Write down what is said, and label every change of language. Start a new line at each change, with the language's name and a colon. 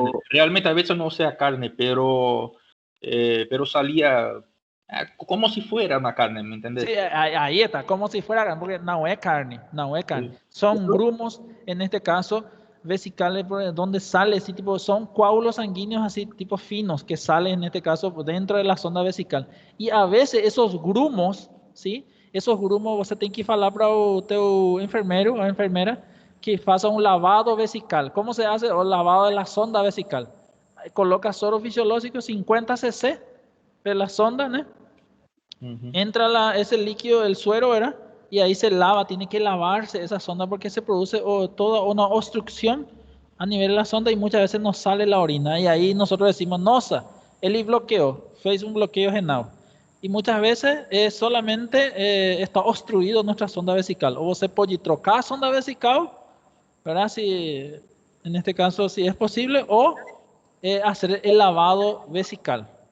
Spanish: Realmente a veces no sea carne, pero salía como si fuera una carne, ¿me entendés? Sí, ahí está, como si fuera carne, porque no es carne, no es carne. Sí. Son grumos, en este caso, vesicales, donde sale, ese tipo, son coágulos sanguíneos así, tipo finos, que salen, en este caso, dentro de la sonda vesical. Y a veces esos grumos, ¿sí? Esos grumos,
Portuguese: você tem que falar para o teu enfermeiro o enfermera que faça
Spanish: un lavado vesical. ¿Cómo se hace? O lavado de la sonda vesical. Coloca soro fisiológico 50 cc de la sonda, ¿no? Entra ese líquido, el suero, ¿verdad? Y ahí se lava, tiene que lavarse esa sonda porque se produce toda una obstrucción a nivel de la sonda y muchas veces no sale la orina. Y ahí nosotros decimos, nossa, él bloqueó,
Portuguese: fez un bloqueo renal.
Spanish: Y muchas veces solamente está obstruido nuestra sonda vesical. O você pode trocar a sonda vesical, ¿verdad? Si, en este caso, si es posible, o hacer el lavado vesical.